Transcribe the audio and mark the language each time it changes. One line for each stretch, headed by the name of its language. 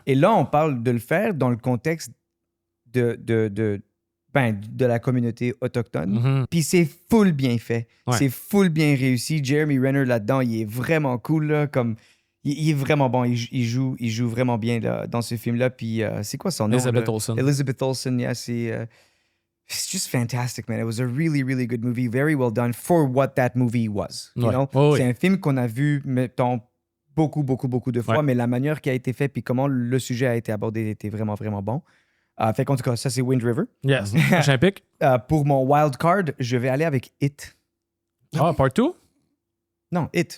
French: Et là, on parle de le faire dans le contexte de la communauté autochtone. Mhm. Puis c'est full bien fait. Ouais. C'est full bien réussi. Jeremy Renner là-dedans, il est vraiment cool. Là, comme, il est vraiment bon. Il joue vraiment bien là, dans ce film-là. Puis c'est quoi son nom? Elizabeth là? Olsen. Elizabeth Olsen, yeah, c'est...
English: it's just fantastic, man. It was a really, really good movie. Very well done for what that movie was. You
French: Ouais.
English: know?
French: Oh, oui. C'est un film qu'on a vu, mettons, beaucoup de fois, Ouais. mais la manière qui a été fait puis comment le sujet a été abordé était vraiment, vraiment bon. Fait qu'en tout cas, ça, c'est Wind River. Yes. Prochain pick. Pour mon wild card, je vais aller avec It. Ah, part 2? Non, It.